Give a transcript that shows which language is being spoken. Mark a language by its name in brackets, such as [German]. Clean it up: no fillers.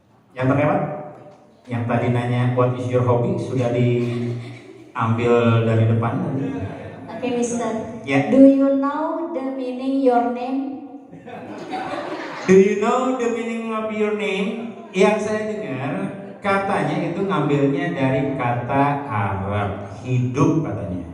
[Indonesian] Yang terlewat, yang tadi nanya [English] what is your hobby [Indonesian] sudah diambil dari depan. [English] Okay, Mister. Ya. Do you know the meaning your name? Do you know the meaning of your name? [Indonesian] Yang saya dengar katanya itu ngambilnya dari kata Arab hidup katanya.